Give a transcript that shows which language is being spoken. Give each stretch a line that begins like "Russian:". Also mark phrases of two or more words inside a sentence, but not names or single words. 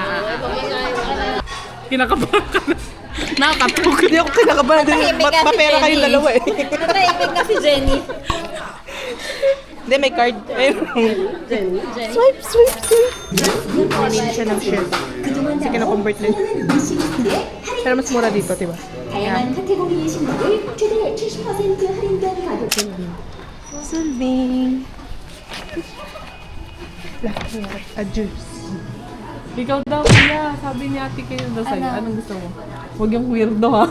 Filipino: Kinakabahan ka na. Nakakatog. Hindi ako kinakabahan din. Natahimik nga si Mapera kayong Jenny. dalawa eh. Natahimik na si Jenny. Hindi, may card. Ayun. Jenny?
English: Swipe, swipe, swipe.
Filipino: Manin siya ng share. Kasi kina-convert din. Pero mas mura dito, diba?
Korean: 다양한 카테고리의 신발을 최대 70% 할인된 가격.
Filipino: Sulbing. A juice. Ikaw daw, kuya. Sabi ni ate kayo daw sa'yo. Ano? Anong gusto mo? Huwag yung weirdo ha.